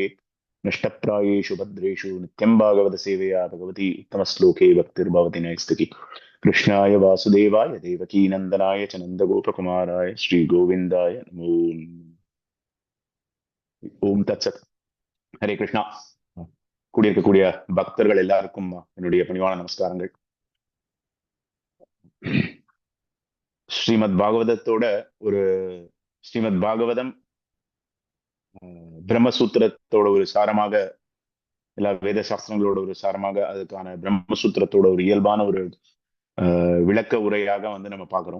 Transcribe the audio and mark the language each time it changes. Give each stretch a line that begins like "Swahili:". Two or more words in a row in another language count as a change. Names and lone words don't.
Sanskrit: नष्टप्रायेषु भद्रेषु नित्यं भागवतसेवया भगवती उत्तमश्लोके भक्तिर्भवति नैष्टिकी। कृष्णाय वासुदेवाय देवकी नंदनाय च नंदगोपकुमाराय श्रीगोविन्दाय नमो नमः। ओम तत्सत्। ஹரே கிருஷ்ணா.
Tamil: கூடியிருக்கக்கூடிய பக்தர்கள் எல்லாருக்கும் என்னுடைய பணிவான நமஸ்காரங்கள். ஸ்ரீமத் பாகவதத்தோட ஒரு ஸ்ரீமத் பாகவதம் பிரம்மசூத்திரத்தோட ஒரு சாரமாக, எல்லா வேத சாஸ்திரங்களோட ஒரு சாரமாக, அதுக்கான பிரம்மசூத்திரத்தோட ஒரு இயல்பான ஒரு விளக்க உரையாக வந்து நம்ம பார்க்கிறோம்.